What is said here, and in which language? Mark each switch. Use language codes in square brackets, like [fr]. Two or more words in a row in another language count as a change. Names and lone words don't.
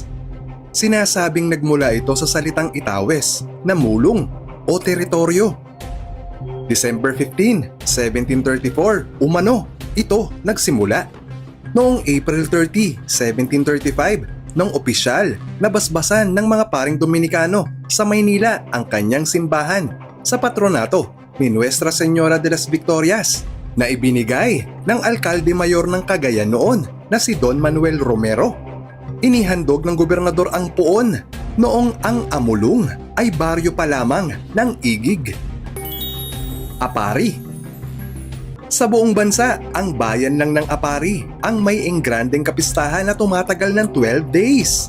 [tl] Sinasabing nagmula ito sa salitang Itawes na mulong o teritoryo. December 15, 1734, umano, ito nagsimula. Noong April 30, 1735, nung opisyal na basbasan ng mga paring Dominikano sa Maynila ang kanyang simbahan sa patronato ni Nuestra Señora de las Victorias na ibinigay ng alkalde mayor ng Cagayan noon na si Don Manuel Romero. Inihandog ng gobernador ang puon noong ang Amulong ay baryo pa lamang ng Igig. Apari. Sa buong bansa, ang bayan lang ng Apari ang may engrandeng kapistahan na tumatagal ng [en] 12 days.